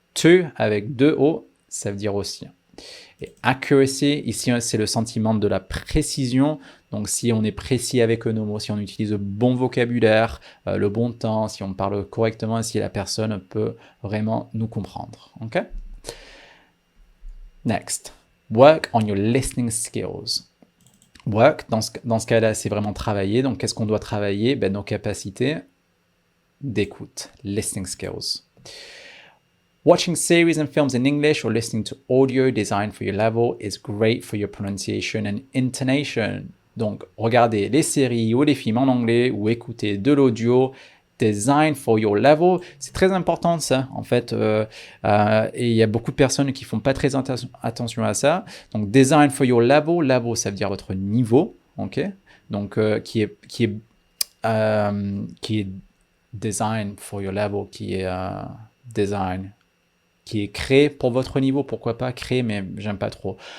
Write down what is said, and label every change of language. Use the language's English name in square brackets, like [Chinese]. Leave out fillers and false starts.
[French] To avec deux O, ça veut dire aussi. Et accuracy, ici, c'est le sentiment de la précision. Donc, si on est précis avec nos mots, si on utilise le bon vocabulaire, le bon temps, si on parle correctement, si la personne peut vraiment nous comprendre. OK? [English] Next. Work on your listening skills. [French] Work, dans ce cas-là, c'est vraiment travailler. Donc, qu'est-ce qu'on doit travailler? Nos capacités d'écoute, listening skills. [English] Watching series and films in English or listening to audio designed for your level is great for your pronunciation and intonation. [French] Donc, regardez les séries ou les films en anglais ou écouter de l'audio [English] design for your level, [French] c'est très important ça en fait, et il y a beaucoup de personnes qui font pas très attention à ça. Donc [English] design for your level, [French] ça veut dire votre niveau, ok, donc qui est design for your level, qui est design, qui est créé pour votre niveau, pourquoi pas créé, mais j'aime pas trop.